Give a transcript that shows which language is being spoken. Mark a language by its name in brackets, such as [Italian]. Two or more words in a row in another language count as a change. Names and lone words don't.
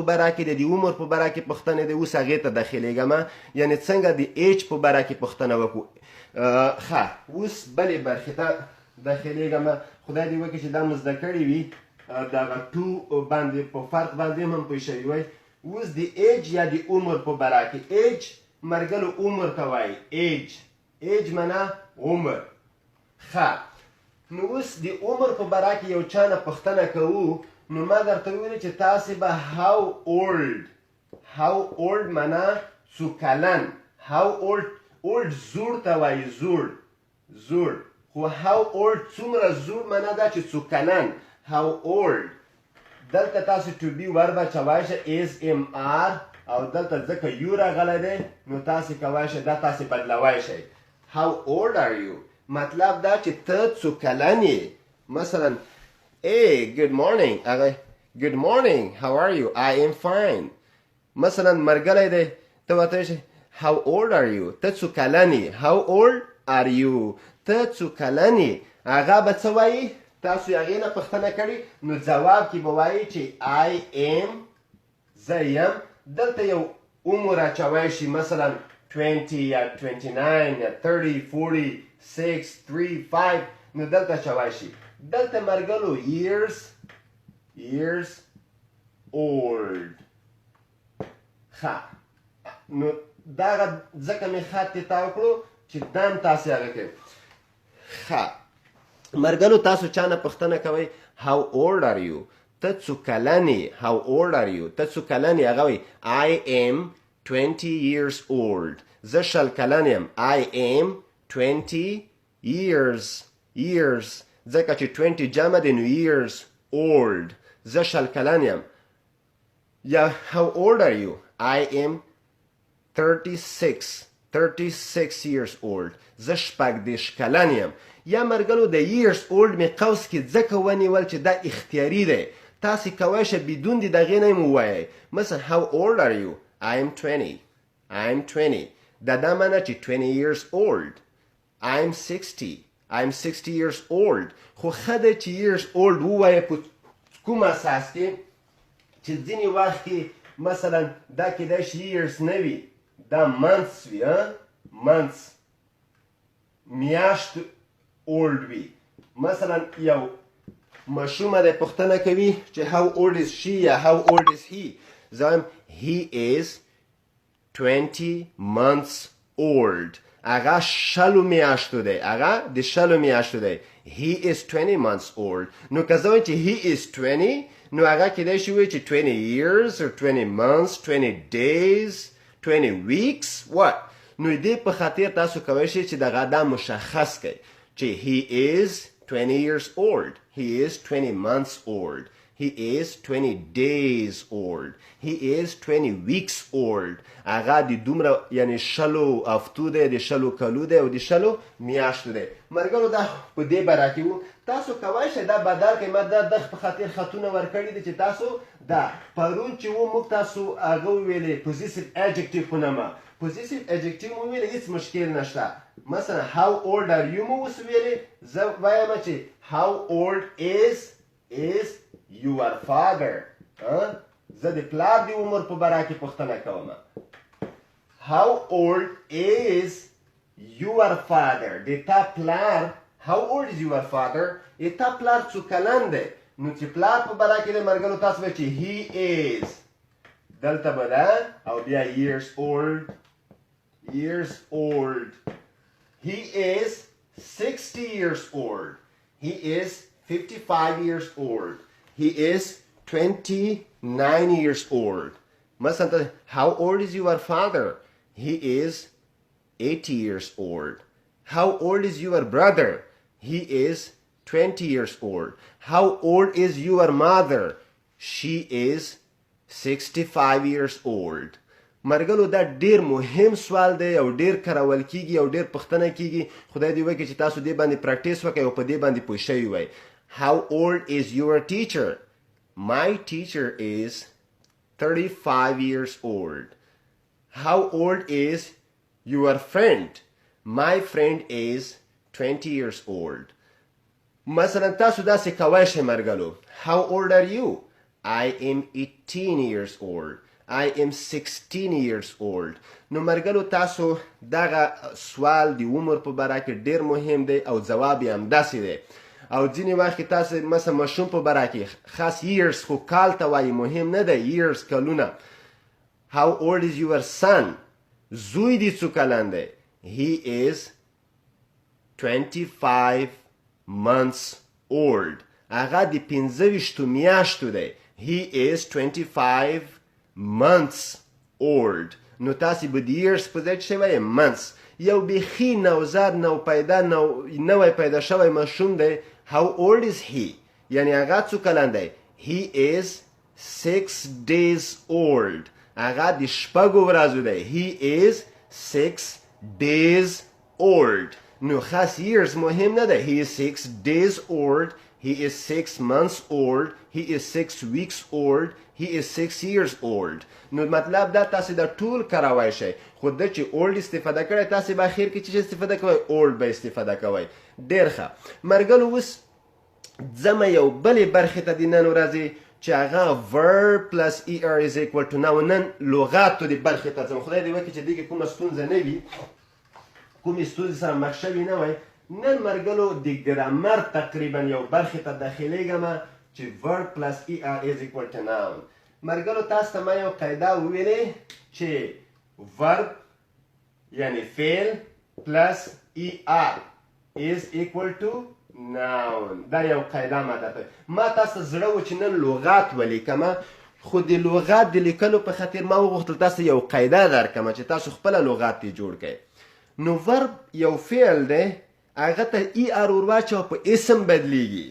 [Pashto] باره کې د عمر په باره کې پوښتنې دی اوس هغې ته داخلېږم یعنې څنګه د ایج په باره کې پوښتنه وکړو ښه اوس بلې برخې ته داخلېږم خدای دې وکړي چې دا مو زده کړي وي دغه ټو باندې په فرق باندې هم پوه شوي وئ اوس د ایج یا د عمر په باره کې ایج مرګلو عمر ته وایي ایج معنا عمر ښه نو اوس د عمر په باره کې یو چا نه پوښتنه کوو نو ما درته وویلې چې تاسې به [English] how old [Pashto] معنا څو کلن [English] how old [Pashto] زوړ ته وایي زوړ خو [English] how old [Pashto] څومره زوړ معنا دا چې څو کلن [English] how old [Pashto] دلته تاسو [English] to be verb [Pashto] اچوای شئ [English] is mr [Pashto] او دلته ځکه یو راغلی دی نو تاسې کولی شئ دا تاسې بدلوی شئ [English] how old are you [Pashto] مطلب دا چې ته څو کلن یې مثلا [English] hey good morning هغه good morning how are you I am fine [Pashto] مثلا مرګلی دی ته ورته شئ [English] how old are you [Pashto] ته څو کلن یې [English] how old are you [Pashto] ته څو کلن یې هغه به څه وایي تاسو هغې نه پوښتنه کړې نو جواب کې به وایي چې [English] I am [Pashto] زه یم دلته یو عمر اچوی شي مثلا 20 یا 29 یا 30 40 6 3 5 نو دلته اچوی شي دلته مرګلو years old ښه نو دغه ځکه مې خط یې تاو کړو چې دا هم تاسې هغه کوئ ښه مرګلو تاسو چا نه پوښتنه کوئ [English] how old are you [Pashto] ته څو کلن یې [English] how old are you [Pashto] ته څو کلن یې هغه وایي [English] I am 20 years old [Pashto] زه شل کلن یم [English] I am 20 years [Pashto] ځکه چې 20 جمع دی نو [English] years old [Pashto] زه شل کلن یم یا [English] how old are you I am 36 years old [Pashto] زه شپږدېرش کلن یم یا مرګلو د [English] years old [Pashto] مې قوس کې ځکه ونیول چې دا اختیاري دی تاسې کولی شئ بدون د دغې نه یې ووایئ مثلا [English] how old are you I am 20 [Pashto] دا معنی چې [English] 20 years old I'm 60 years old [Pashto] خو ښه ده چې [English] years old [Pashto] ووایه په کوم اساس کې چې ځینې وخت کې مثلا دا کیدای شي years نه وي دا months وي months میاشت old وي مثلا یو ماشومه دی پوښتنه کوي چې [English] how old is she [Pashto] یا [English] how old is he [Pashto] زه وایم [English] he is 20 months old [Pashto] هغه شلو میاشتو دی [English] he is 20 months old [Pashto] نو که زه وایم چې [English] he is 20 [Pashto] نو هغه کیدای شي وایي چې [English] 20 years or 20 months 20 days 20 weeks what [Pashto] نو دې په خاطر تاسو کولی شئ چې دغه دا مشخص کړئ چې [English] he is 20 years old he is 20 months old he is 20 days old he is 20 weeks old هغه [Pashto] د دومره یعنی شلو هفتو دی د شلو کلو دی او د شلو میاشتو دی مرګلو دا په دې باره کې وو تاسو کولی شئ دا بدل کړئ ما دا د په خاطر خطونه ورکړي دي چې تاسو دا پرون چې وو موږ تاسو هغه وویلې [English] possessive adjective [Pashto] په نامه [English] possessive adjective [Pashto] مو ویلې هیڅ مشکل نشته مثلا [English] how old are you [Pashto] مو اوس ویلې زه وایم چې [English] how old is your father [Pashto] زه د پلار د عمر په باره کې پوښتنه کوم [English] how old is your father [Pashto] د تا پلار [English] how old is your father [Pashto] د تا پلار څو کلن دی نو چې پلار په باره کې د مرګلو تاسو وایئ چې [English] he is [Pashto] دلته به ده او بیا [English] years old he is 60 years old he is 55 years old he is 29 years old مثلا how old is your father he is 80 years old how old is your brother he is 20 years old how old is your mother she [Pashto] is 65 years old مرګلو دا ډیر مهم سوال دی او ډیر کارول کیږي او ډیر پوښتنه کیږي خدای دې وکړي چې تاسو دې باندې پریکټیس وکړئ او په دې باندې پوه شوي وئ [English] how old is your teacher my teacher is 35 years old how old is your friend my friend is 20 years old [Pashto] مثلا تاسو داسې کولی شئ مرګلو [English] how old are you I am 18 years old I am 16 years old [Pashto] نو مرګلو تاسو دغه سوال د عمر په باره کې ډیر مهم دی او جواب یې همداسې دی او ځینې وخت تاسو مثلا ماشوم په باره کې خاص years خو کال ته وایي مهم نه دی years کلونه [English] how old is your son [Pashto] زوی دې څو کلن دی [English] he is 25 months old. [Pashto] هغه د 25 میاشتو دی. [English] He is 25 months old. [Pashto] نو تاسې به د years په ځای څه وایئ؟ months. یو بیخي نوزاد نوی پیدا شوی ماشوم دی. [English] How old is he؟ [Pashto] یعنی هغه څو کلن دی؟ [English] He is 6 days old. [Pashto] هغه د شپږو ورځو دی. [English] He is 6 days old. [Pashto] نو خاص years مهم نه دی. [English] He is 6 days old. He is 6 months old. He is 6 weeks old. He is 6 years old. [Pashto] نو مطلب دا تاسې دا ټول کاروای شئ. خو ده چې old استفاده کړی تاسې به اخر کې چې استفاده کوئ old به استفاده کوئ. ډېر ښه ملګرو. اوس ځمه یو بلې برخې ته د نن ورځې چې هغه [English] verb+er is equal to noun. [Pashto] نن لغاتو د برخې ته ځم. خدای دې وکړي چې دې کې کومه ستونزه نه وي، کومې ستونزې سره مخ شوي نه وای. نن ملګرو د ګرامر تقریبا یو برخې ته داخلیږم چې [English] verb+er is equal to noun. [Pashto] ملګرو تاسو ته ما یو قاعده وویلې چې verb یعنی فعل [English] plus er is equal to noun. [Pashto] دا یو قاعده ما درته ما تاسو زړه و چې نن لغات ولیکم، خو د لغات د لیکلو په خاطر ما وغوښتل تاسو یو قاعده درکړم چې تاسو خپله لغات یې جوړ کړئ. نو verb یو فعل دی، هغه ته er ورواچوه په اسم بدلیږي.